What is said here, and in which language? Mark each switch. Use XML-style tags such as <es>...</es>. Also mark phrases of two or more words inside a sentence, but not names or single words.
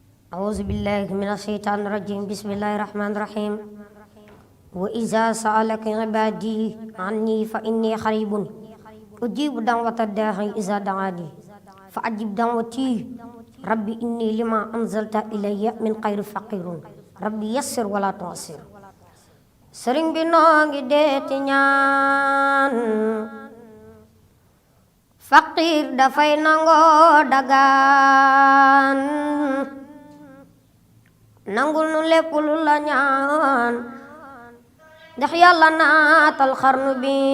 <ar>أعوذ بالله من الشيطان الرجيم بسم الله الرحمن الرحيم وإذا سألك عبادي عني فإني قريب أجيب دعوة الداعي إذا دعاني فأجب دعوتي ربي إني لما أنزلت إلي من خير فقير ربي يسر ولا تعسر</ar> <wo>sëriñ bi noo ngi deeti ñaan faqiir dafay nangoo dagaan nangul nu lépp lu la ñaan ndax yàlla naatal xarnu bi</wo>